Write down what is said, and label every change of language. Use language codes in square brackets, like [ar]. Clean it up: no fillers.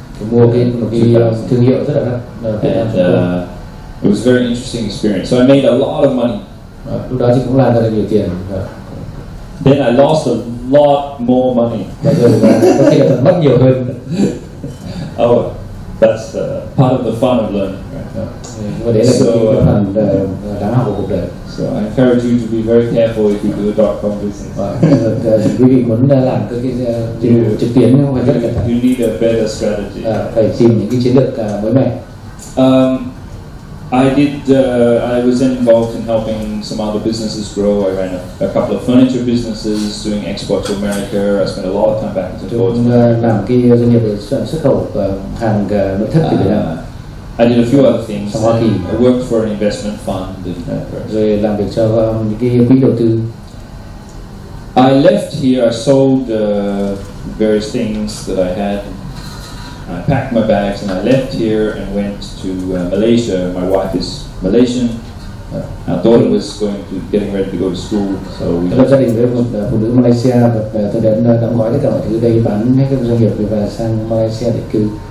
[vi] Mua một cái thương hiệu rất là đắt. [en] And it was a very interesting experience. So I made a lot of money. [vi] Lúc đó thì cũng làm ra được nhiều tiền. [en] Then I lost a lot more money. [vi] Bây giờ có khi là mất nhiều hơn. [en] Oh, that's part of the fun of learning. [vi] Và đấy là cái phần đáng học của cuộc đời. [en] So I encourage you to be very careful if you do a .com business. [vi] Quý vị muốn làm cái trực tuyến phải rất là cẩn thận. [en] You need a better strategy. [vi] Phải tìm những cái chiến lược mới mẻ. [en] I was then involved in helping some other businesses grow. I ran a couple of furniture businesses doing export to America. I spent a lot of time back and forth. [vi] Làm cái doanh nghiệp về xuất khẩu hàng nội thất từ Việt Nam. [en] I did a few other things. I worked for an investment fund. [vi] Rồi làm việc cho những cái quỹ đầu tư. [en] I left here. I sold various things that I had. I packed my bags and I left here and went to Malaysia. My wife is Malaysian. Our daughter was getting ready to go to school, so we [vi] lập gia đình với một phụ nữ Malaysia và tôi đã đóng gói tất cả mọi thứ đây, bán hết các doanh nghiệp và sang Malaysia để cư.